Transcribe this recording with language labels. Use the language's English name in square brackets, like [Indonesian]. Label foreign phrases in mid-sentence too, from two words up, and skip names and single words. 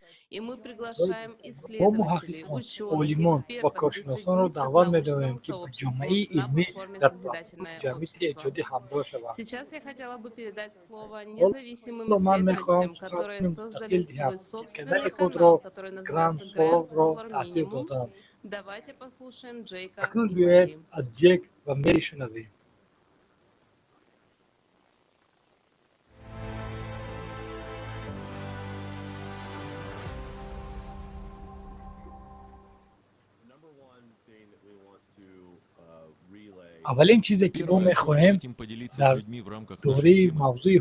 [Russian] И мы приглашаем исследователей, ученых, экспертов присоединиться к научному сообществу на платформе «Созидательное общество». Сейчас я хотела бы передать слово независимым исследователям, которые создали свой собственный канал, который называется Grand Solar Minimum. Давайте послушаем Джейка и Мэри. [Persian] اولین چیزی که ما میخواهیم در دوره موضوع